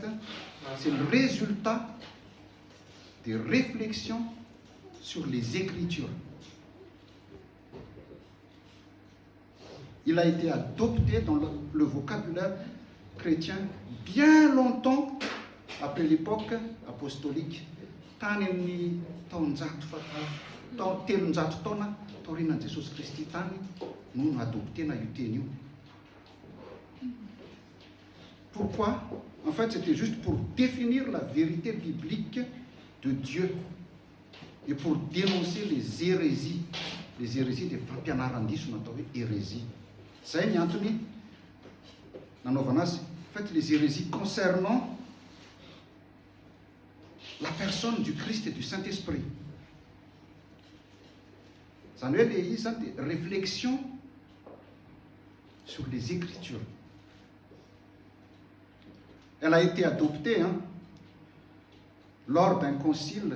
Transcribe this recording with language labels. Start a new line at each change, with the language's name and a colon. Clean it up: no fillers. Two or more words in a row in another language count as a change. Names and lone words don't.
French: C'est le résultat des réflexions sur les Écritures. Il a été adopté dans le vocabulaire chrétien bien longtemps après l'époque apostolique.
Malagasy: Tany telonjato taona taorinan Jesosy Kristy tany no adoptena io teny io.
French: Pourquoi? En fait, c'était juste pour définir la vérité biblique de Dieu et pour dénoncer les hérésies des
Malagasy: fampianaran-diso natao hoe
French: hérésie.
Malagasy: Zay ny antony nanaovana azy.
French: En fait, les hérésies concernant la personne du Christ et du Saint-Esprit. Ça nous est des réflexions sur les Écritures. Elle a été adoptée lors d'un concile.